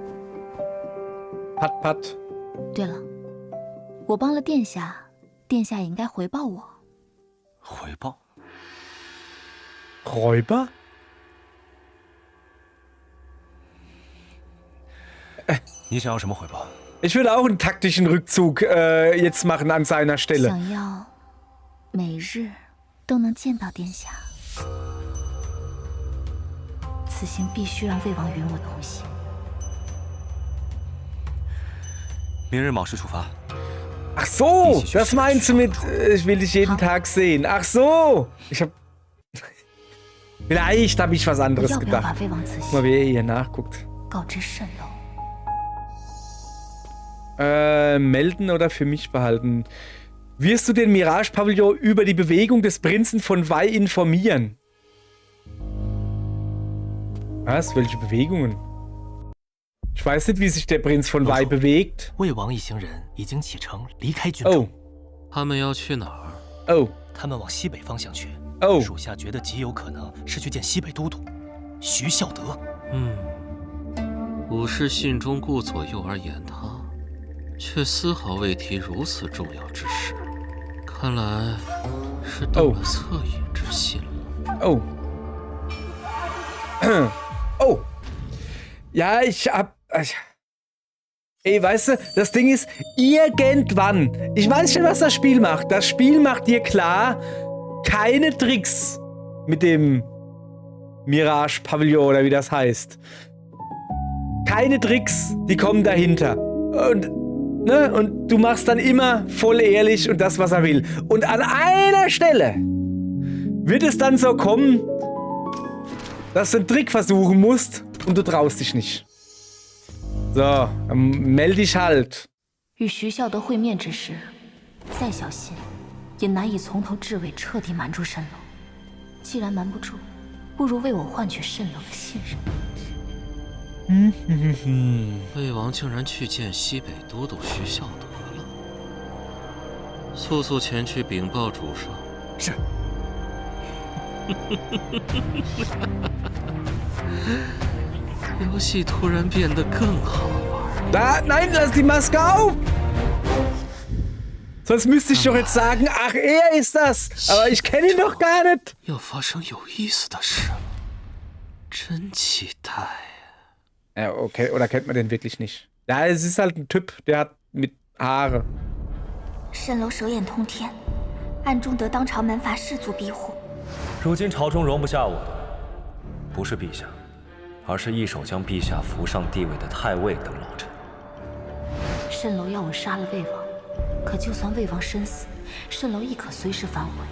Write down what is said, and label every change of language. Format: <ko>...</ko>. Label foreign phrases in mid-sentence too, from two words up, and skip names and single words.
<zh>Pat, pat. 对了，我帮了殿下，殿下也应该回报我。回报？</zh> <de>Räuber?</de> <zh>你想要什么回报？</zh> <de>Ich würde auch einen taktischen Rückzug jetzt machen an seiner Stelle.</de> <zh>想要每日都能见到殿下，此行必须让魏王与我同行。明日卯时出发。</zh> <de>Ach so, das meinst du mit, ich will dich jeden Tag sehen. Ach so, ich hab... Vielleicht habe ich was</de> <zh>我</zh> <de>anderes</de> <zh>要不要把</zh> <de>gedacht.</de> <zh>魏王此</zh> <de>Mal</de> <zh>行</zh> <de>wer hier nachguckt.</de> <zh>告知蜃楼？</zh> <de>Melden oder für mich behalten. Wirst du den Mirage-Pavillon über die Bewegung des Prinzen von Wei informieren? Was? Welche Bewegungen? Ich weiß nicht, wie sich der Prinz von Wei bewegt.</de> <zh>魏王一行人已经启程离开军中。</zh> <de>Oh.</de> <zh>他们要去哪儿？</zh> <de>Oh.</de> <zh>他们往西北方向去。</zh> <de>Oh.</de> <zh>属下觉得极有可能是去见西北都督徐孝德。武士信中顾左右而言他，却丝毫未提如此重要之事。看来是动了恻隐之心了。</zh> <de>Oh. Oh. Ja, ich hab... Ey, weißt du, das Ding ist, irgendwann... Ich weiß schon, was das Spiel macht. Das Spiel macht dir klar, keine Tricks mit dem Mirage-Pavillon oder wie das heißt. Keine Tricks, die kommen dahinter. Und du machst dann immer voll ehrlich und das, was er will. Und an einer Stelle wird es dann so kommen, dass du einen Trick versuchen musst und du traust dich nicht. So, dann melde dich halt.</de> <zh>与徐孝德会面之时，再小心，也难以从头至尾彻底瞒住蜃楼。既然瞒不住，不如为我换取蜃楼的信任。魏王竟然去见西北都督徐孝德了，速速前去禀报主上。是。游戏突然变得更好玩。</zh> <de>Nein, lass die Maske auf! Sonst müsste ich doch jetzt sagen, ach, er ist das. Aber ich kenne ihn doch gar nicht.</de> <zh>要发生有意思的事了，真期待。</zh> <de>Ja, okay, oder kennt man den wirklich nicht? Ja, es ist halt ein Typ, der hat mit Haare.</de> <zh>蜃楼手眼通天，暗中得当朝门阀士族庇护。如今朝中容不下我的，不是陛下，而是一手将陛下扶上帝位的太尉等老臣。蜃楼要我杀了魏王，可就算魏王身死，蜃楼亦可随时反悔。</zh>